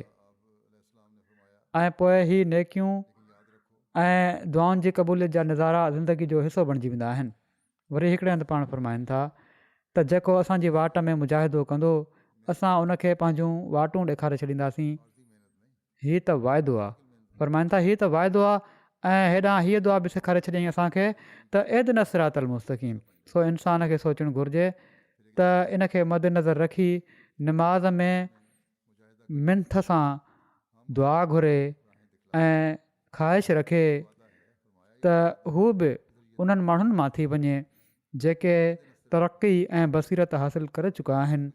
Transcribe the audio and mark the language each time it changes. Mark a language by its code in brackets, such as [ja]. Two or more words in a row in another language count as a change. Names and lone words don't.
[sd] ऐं पोइ ही नेकियूं ऐं दुआउनि जी क़बूलियत जा नज़ारा ज़िंदगी जो हिसो बणिजी वेंदा आहिनि। वरी हिकिड़े हंधि पाण फरमाइनि था त जेको असांजी वाट में मुजाहिदो कंदो असां उनखे पंहिंजूं वाटूं ॾेखारे छॾींदासीं। हीअ त वाइदो आहे। फरमाइनि था हीअ त वाइदो आहे ऐं हेॾां हीअ दुआ बि सेखारे छॾियईं असांखे त [ar] اهدنا الصراط المستقيم. [sd] सो इंसान खे सोचणु घुरिजे त इनखे मद्देनज़र रखी निमाज़ में मिंथ सां दुआ घुरे ऐं ख़्वाहिश रखे त हू बि उन्हनि माण्हुनि मां थी वञे जेके तरक़ी ऐं बसीरत हासिलु करे चुका आहिनि।